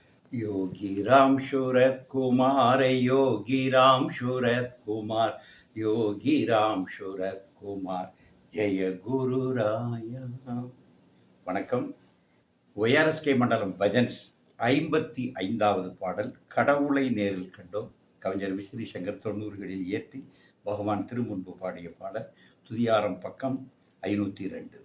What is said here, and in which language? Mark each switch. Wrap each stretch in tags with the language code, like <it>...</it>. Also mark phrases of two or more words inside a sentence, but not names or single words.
<ta>योगी राम शूरत कुमार योगी राम शूरत कुमार योगी राम शूरत कुमाர் ஜெய குருராயா. வணக்கம். ஒய்ஆர்எஸ்கே மண்டலம் பஜன்ஸ் 55வது பாடல் கடவுளை நேரில் கண்டோம். கவிஞர் விஸ்ரீ சங்கர் 90களில் இயற்றி பகவான் திருமுன்பு பாடிய பாடல். துதியாரம் பக்கம் 502.</ta>